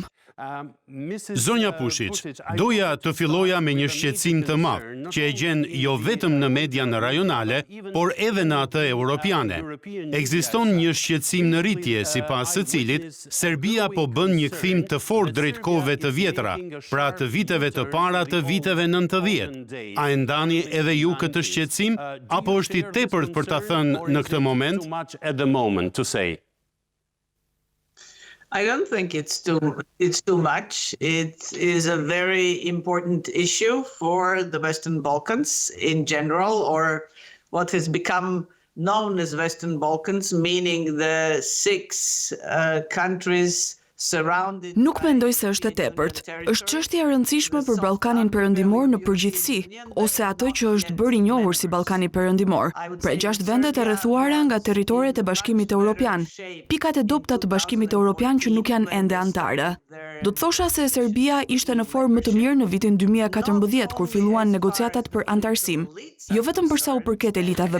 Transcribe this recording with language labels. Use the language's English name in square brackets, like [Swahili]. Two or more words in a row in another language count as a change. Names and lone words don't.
[Albanian] Zonja Pušić, doja të filloja me një shqetësim të madh, që e gjen jo vetëm në median rajonale, por edhe në atë europiane. Ekziston një shqetësim në rritje, sipas së cilit Serbia po bën një kthim të fortë drejt kohëve të vjetra, pra të viteve të para të viteve 90. A e ndani edhe ju këtë shqetësim, apo është i tepërt për ta thënë në këtë moment? [English] I don't think it's too much. It is a very important issue for the Western Balkans in general, or what has become known as Western Balkans, meaning the six countries surrounded. [Albanian] Nuk mendoj se është e tepërt. Është çështje e rëndësishme për Ballkanin perëndimor në përgjithësi, ose atë që është bërë i njohur si Ballkani perëndimor, pra 6 vendet e rrethuara nga territoret e Bashkimit Evropian, pikat e dobta të Bashkimit Evropian që nuk janë ende anëtare. Do të thosha se Serbia ishte në formë më të mirë në vitin 2014 kur filluan negociatat për anëtarësim, jo vetëm përsa u përket elitave